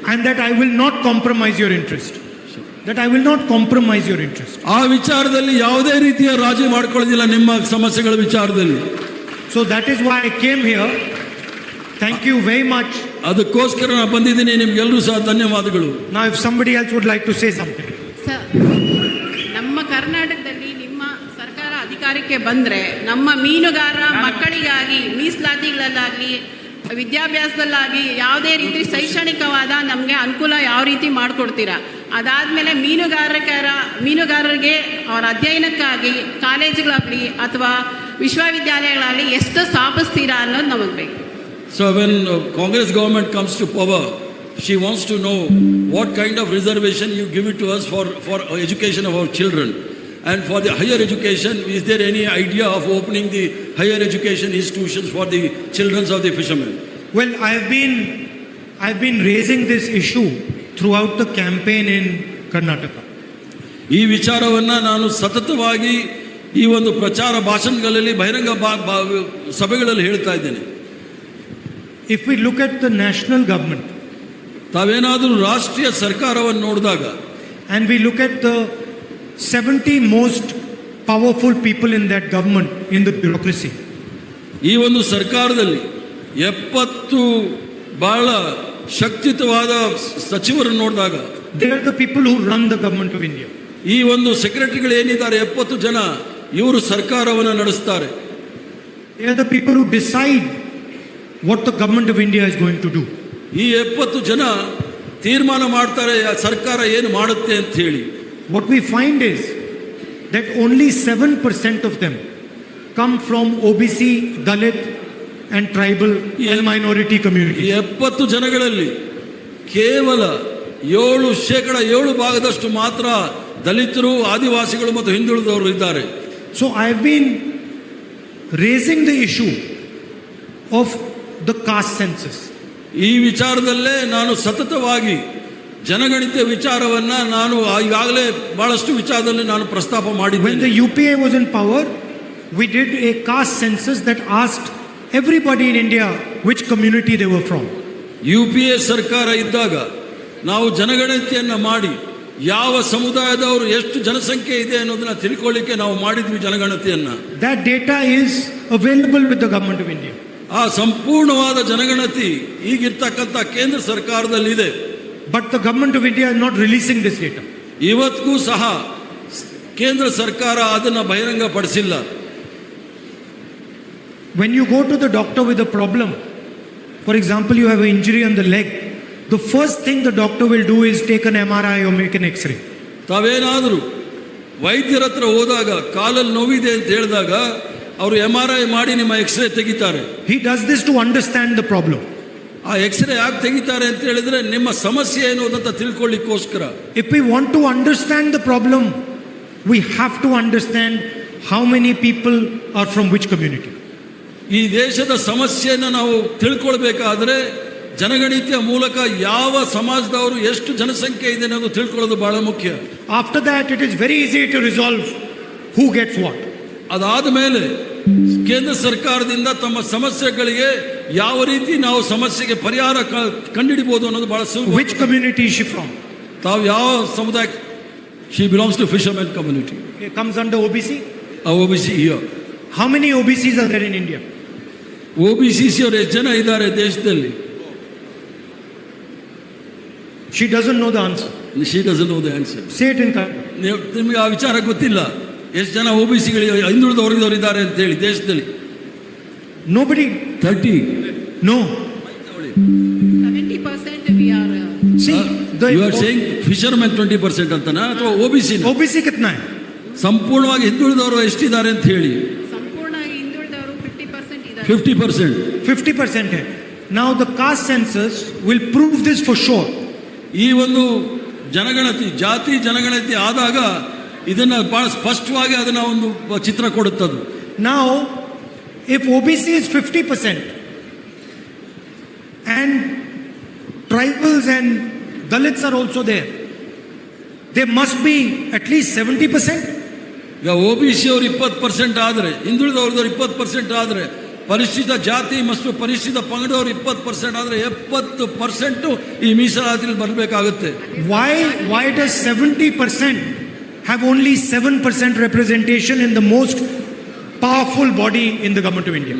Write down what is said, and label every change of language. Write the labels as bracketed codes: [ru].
[en] And that I will not compromise your interest. That I will not compromise your interest. [kn] ಆ ವಿಚಾರದಲ್ಲಿ ಯಾವುದೇ ರೀತಿಯ ರಾಜಿ ಮಾಡ್ಕೊಳ್ಳೋದಿಲ್ಲ ನಿಮ್ಮ ಸಮಸ್ಯೆಗಳ ವಿಚಾರದಲ್ಲಿ. [en] So that is why I came here. Thank you very much. [kn] ಅದಕ್ಕೋಸ್ಕರ ನಾನು ಬಂದಿದ್ದೀನಿ. ನಿಮ್ಗೆಲ್ಲರೂ ಸಹ ಧನ್ಯವಾದಗಳು. [en] Now if somebody else would like to say something. [kn] Sir, ನಮ್ಮ ಕರ್ನಾಟಕದಲ್ಲಿ ನಿಮ್ಮ ಸರ್ಕಾರ ಅಧಿಕಾರಕ್ಕೆ ಬಂದ್ರೆ ನಮ್ಮ ಮೀನುಗಾರರ ಮಕ್ಕಳಿಗಾಗಿ ಮೀಸಲಾತಿಗಳಲ್ಲಾಗಲಿ ವಿದ್ಯಾಭ್ಯಾಸದಲ್ಲಾಗಿ ಯಾವುದೇ ರೀತಿ ಶೈಕ್ಷಣಿಕವಾದ ನಮಗೆ ಅನುಕೂಲ ಯಾವ ರೀತಿ ಮಾಡಿಕೊಡ್ತೀರಾ? ಅದಾದಮೇಲೆ ಮೀನುಗಾರರಿಗೆ ಅವರ ಅಧ್ಯಯನಕ್ಕಾಗಿ ಕಾಲೇಜುಗಳಾಗಲಿ ಅಥವಾ ವಿಶ್ವವಿದ್ಯಾಲಯಗಳಾಗಲಿ ಎಷ್ಟು ಸ್ಥಾಪಿಸ್ತೀರಾ ಅನ್ನೋದು ನಮಗೆ ಬೇಕು. [en] So when Congress government comes to power, she wants to know what kind of reservation you give it to us for education of our children. And for the higher education, is there any idea of opening the higher education institutions for the children of the fishermen? Well, I've been raising this issue throughout the campaign in Karnataka. [kn] ಈ ವಿಚಾರವನ್ನ ನಾನು ಸತತವಾಗಿ ಈ ಒಂದು ಪ್ರಚಾರ ಭಾಷಣಗಳಲ್ಲಿ ಬಹಿರಂಗ ಸಭೆಗಳಲ್ಲಿ ಹೇಳ್ತಾ ಇದ್ದೇನೆ. [en] If we look at the national government, [kn] ತಾವೇನಾದರೂ ರಾಷ್ಟ್ರೀಯ ಸರ್ಕಾರವನ್ನು ನೋಡಿದಾಗ, [en] and we look at the 70 most powerful people in that government, in the bureaucracy, [kn] ಈ ಒಂದು ಸರ್ಕಾರದಲ್ಲಿ 70 ಬಹಳ ಶಕ್ತಿಯುತವಾದ ಸಚಿವರನ್ನು ನೋಡಿದಾಗ, [en] they are the people who run the government of India. [kn] ಈ ಒಂದು ಸೆಕ್ರೆಟರಿಗಳು ಏನಿದ್ದಾರೆ 70 ಜನ, ಇವರು ಸರ್ಕಾರವನ್ನು ನಡೆಸ್ತಾರೆ. [en] They are the people who decide what the government of India is going to do. [kn] ಈ 70 ಜನ ತೀರ್ಮಾನ ಮಾಡ್ತಾರೆ ಸರ್ಕಾರ ಏನು ಮಾಡುತ್ತೆ ಅಂತ ಹೇಳಿ. [en] What we find is that only 7% of them come from OBC, Dalit and tribal and minority communities. [kn] 70 ಜನಗಳಲ್ಲಿ ಕೇವಲ 7% ಮಾತ್ರ ದಲಿತರು, ಆದಿವಾಸಿಗಳು ಮತ್ತು ಹಿಂದುಳಿದವರು ಇದ್ದಾರೆ. [en] So I have been raising the issue of the caste census. [kn] ಈ ವಿಚಾರದಲ್ಲೇ ನಾನು ಸತತವಾಗಿ ಜನಗಣತಿ ವಿಚಾರವನ್ನ ನಾನು ಈಗಾಗಲೇ ಬಹಳಷ್ಟು ವಿಚಾರದಲ್ಲಿ ನಾನು ಪ್ರಸ್ತಾಪ ಮಾಡಿದ್ದೇನೆ. [en] When the UPA was in power, we did a caste census that asked everybody in India which community they were from. [kn] UPA ಸರ್ಕಾರ ಇದ್ದಾಗ ನಾವು ಜನಗಣತಿಯನ್ನ ಮಾಡಿ ಯಾವ ಸಮುದಾಯದವರು ಎಷ್ಟು ಜನಸಂಖ್ಯೆ ಇದೆ ಅನ್ನೋದನ್ನ ತಿಳ್ಕೊಳ್ಳಿಕ್ಕೆ ನಾವು ಮಾಡಿದ್ವಿ ಜನಗಣತಿಯನ್ನ. [en] That data is available with the government of India. [kn] ಆ ಸಂಪೂರ್ಣವಾದ ಜನಗಣತಿ ಈಗಿರ್ತಕ್ಕಂಥ ಕೇಂದ್ರ ಸರ್ಕಾರದಲ್ಲಿದೆ. [en] But the government of India is not releasing this data. [kn] ಇವತ್ತಿಗೂ ಸಹ ಕೇಂದ್ರ ಸರ್ಕಾರ ಅದನ್ನು ಬಹಿರಂಗಪಡಿಸಿಲ್ಲ. [en] When you go to the doctor with a problem, for example, you have an injury on the leg, the first thing the doctor will do is take an MRI or make an X-ray. [kn] ತಾವೇನಾದರೂ ವೈದ್ಯರ ಹತ್ರ ಹೋದಾಗ ಕಾಲಲ್ಲಿ ನೋವಿದೆ ಅಂತ ಹೇಳಿದಾಗ ಅವರು MRI ಮಾಡಿ ನಿಮ್ಮ ಎಕ್ಸ್ರೇ ತೆಗಿತಾರೆ. [en] He does this to understand the problem. [kn] ಆ ಎಕ್ಸ್ರೇ ಯಾಕೆ ತೆಗಿತಾರೆ ಅಂತ ಹೇಳಿದ್ರೆ ನಿಮ್ಮ ಸಮಸ್ಯೆ ಏನು ಅಂತ ತಿಳ್ಕೊಳ್ಳಿಕ್ಕೋಸ್ಕರ. [en] If we want to understand the problem, we have to understand how many people are from which community. [kn] ಈ ದೇಶದ ಸಮಸ್ಯೆಯನ್ನು ನಾವು ತಿಳ್ಕೊಳ್ಬೇಕಾದ್ರೆ ಜನಗಣತಿಯ ಮೂಲಕ ಯಾವ ಸಮಾಜದವರು ಎಷ್ಟು ಜನಸಂಖ್ಯೆ ಇದೆ ಅನ್ನೋದು ತಿಳ್ಕೊಳ್ಳೋದು ಬಹಳ ಮುಖ್ಯ. [en] After that, it is very easy to resolve who gets what. [kn] ಅದಾದ ಮೇಲೆ ಕೇಂದ್ರ ಸರ್ಕಾರದಿಂದ ತಮ್ಮ ಸಮಸ್ಯೆಗಳಿಗೆ ಯಾವ ರೀತಿ ನಾವು ಸಮಸ್ಯೆಗೆ ಪರಿಹಾರ ಕಂಡುಹಿಡಿಬಹುದು ಅನ್ನೋದು ಬಹಳ ಸುಲಭ. [en] Which community is she from? [kn] ತಾವು ಯಾವ ಸಮುದಾಯ? [en] She belongs to fisherman community. It comes under OBC? OBC here. How many OBCs are there in India? [kn] OBCs ಅವರು ಎಷ್ಟು ಜನ ಇದ್ದಾರೆ ದೇಶದಲ್ಲಿ? [en] She doesn't know the answer. She doesn't know the answer. Say it in Kannada. [kn] ನಿಮಗೆ ಆ ವಿಚಾರ ಗೊತ್ತಿಲ್ಲ ಎಷ್ಟು ಜನ OBCಗಳಿಗೆ ಹಿಂದುಳಿದ ವರ್ಗದವರು ಇದ್ದಾರೆ ಅಂತ ಹೇಳಿ ದೇಶದಲ್ಲಿ? [en] Nobody. 30. No. 70% we are. See, you are saying fishermen 20% [kn] ಅಂತನಾ ಅಥವಾ [en] OBC? [hi] OBC कितना है? [kn] ಸಂಪೂರ್ಣವಾಗಿ ಹಿಂದುಳಿದವರು ಎಷ್ಟಿದ್ದಾರೆ ಅಂತ ಹೇಳಿ? ಸಂಪೂರ್ಣವಾಗಿ ಹಿಂದುಳಿದವರು 50% ಇದ್ದಾರೆ. [en] 50%. [hi] 50% है. [en] Now the caste census will prove this for sure. [kn] ಈ ಒಂದು ಜನಗಣತಿ, ಜಾತಿ ಜನಗಣತಿ ಆದಾಗ ಇದನ್ನ ಬಹಳ ಸ್ಪಷ್ಟವಾಗಿ ಅದನ್ನ ಒಂದು ಚಿತ್ರ ಕೊಡುತ್ತದೆ. [en] Now, if OBC is 50% and tribals and Dalits are also there, there must be at least 70%. [kn] ಈಗ OBC ಅವರು 20% ಆದ್ರೆ, ಹಿಂದುಳಿದವ್ರದವ್ರು 20% ಆದ್ರೆ, ಪರಿಶಿಷ್ಟ ಜಾತಿ ಮತ್ತು ಪರಿಶಿಷ್ಟ ಪಂಗಡದವರು 20% ಆದ್ರೆ 70% ಈ ಮೀಸಲಾತಿಯಲ್ಲಿ ಬರಬೇಕಾಗುತ್ತೆ. [en] Why does 70% have only 7% representation in the most powerful body in the government of India?